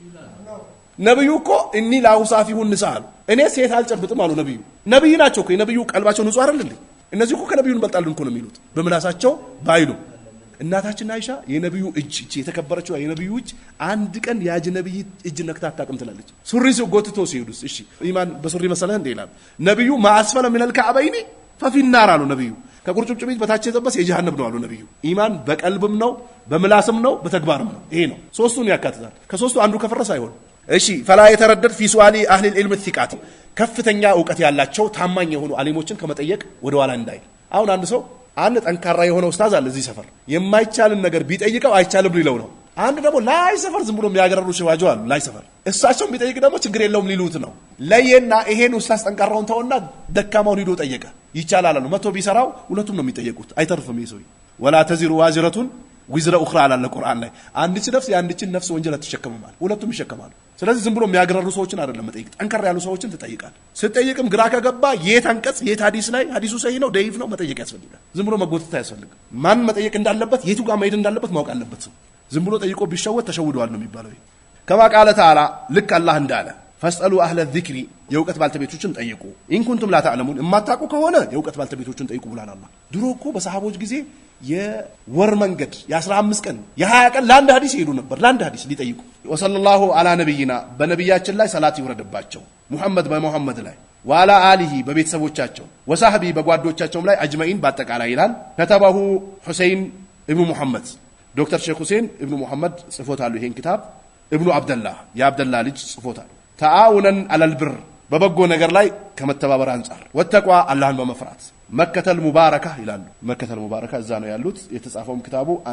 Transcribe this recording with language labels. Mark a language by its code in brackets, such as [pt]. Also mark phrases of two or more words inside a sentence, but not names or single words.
[am] ነብዩ እኮ [ar] إني لا أصافح النساء [am] እኔ ሴት አልጨብጥም አሉ ነብዩ ናቸው እኮ ነብዩ ቀልባቸው ንጹህ አይደል እንዴ እነዚህ እኮ ከነብዩን በልጣልን እኮ ነው የሚሉት በምላሳቸው ባይሉ እናታችን አይሻ የነብዩ እጅ የተከበረችው የነብዩ እጅ አንድ ቀን ያጅነብይ እጅ ነክታ አታውቅም ትላለች ሱሪ ሲጎትቶ ሲሄዱስ እሺ ኢማን በሱሪ መሰለህ እንዴ ይላል ነብዩ [ar] ما أسفل من الكعبين ففي النار [am] አሉ ነብዩ ከቁርጭምጭሚት በታች የጠበስ የጀሃነም ነው አሉ ነብዩ ኢማን በቀልብም ነው በምላስም ነው በተግባርም ነው ይሄ ነው ሶስቱን ያካትታል ከሶስቱ አንዱ ከፈረሰ አይሆን እሺ [ar] فلا يتردد في سؤال اهل العلم الثقات [am] ከፍተኛ ዕውቀት ያላቸው ታማኝ የሆኑ ዓሊሞችን ከመጠየቅ ወደ ኋላ እንዳይል አሁን አንድ ሰው አንድ ጠንካራ የሆነ ኡስታዝ አለ እዚህ ሰፈር የማይቻልን ነገር ቢጠይቀው አይቻልም ሊለው ነው አንድ ደግሞ ላይ ሰፈር ዝም ብሎ የሚያገረሩ ሽዋጆ አሉ ላይ ሰፈር እሳቸው ቢጠይቅ ደግሞ ችግር የለውም ሊሉት ነው ለየና ይሄን ኡስታዝ ጠንካራውን ተውና ደካማውን ሂዶ ጠየቀ ይቻላል አሉ መቶ ቢሰራው ሁለቱም ነው የሚጠየቁት አይተርፍም ይሰው [ar] ولا تزر وازرة وزر اخرى على القران [am] ላይ አንዲት ነፍስ የአንዲችን ነፍስ ወንጀል አትሸከምም ሁለቱም ይሸከማሉ ስለዚህ ዝም ብሎ የሚያገረሩ ሰዎችን አይደለም መጠየቅ ጠንካራ ያሉ ሰዎችን ትጠይቃለህ ስትጠይቅም ግራ ከገባ የት አንቀጽ የት ሐዲስ ላይ ሐዲሱ ሰሂህ ነው ደይፍ ነው መጠየቅ ያስፈልጋል ዝም ብሎ መጎተት አያስፈልግም ማን መጠየቅ እንዳለበት የቱ ጋር መሄድ እንዳለበት ማወቅ አለበት ሰው ዝም ብሎ ጠይቆ ቢሸወት ተሸውዷል ነው የሚባለው [ar] كما قال تعالى [am] ልክ አላህ እንዳለ [ar] فاسالوا اهل الذكر [am] የውቀት ባልተቤቶችን ጠይቁ [ar] ان كنتم لا تعلمون [am] እማታውቁ ከሆነ የውቀት ባልተቤቶችን ጠይቁ ብሏል አላህ ድሮ እኮ በሰሃቦች ጊዜ የወር መንገድ የ15 ቀን የ20 ቀን ለአንድ ሐዲስ ይሄዱ ነበር ለአንድ ሐዲስ ሊጠይቁ [ar] وصلى الله على نبينا [am] በነብያችን ላይ ሰላት ይወረድባቸው ሙሐመድ በሙሐመድ ላይ [ar] وعلى آله [am] በቤተሰቦቻቸው ወሳህቢ በጓዶቻቸውም ላይ አጅመኢን በአጠቃላይ ይላል ከተባሁ ሁሴን ኢብኑ ሙሐመድ ዶክተር ሼክ ሁሴን ኢብኑ ሙሐመድ ጽፎታሉ ይሄን kitab ኢብኑ አብደላህ የአብደላህ ልጅ ጽፎታል [ar] تعاونا على البر [am] በበጎ ነገር ላይ ከመተባበር አንፃር ወተቋ አላህን በመፍራት [ar] مكتبة مباركة [am] ይላሉ [ar] مكتبة مباركة [am] እዛ ነው ያሉት የተጻፈው kitab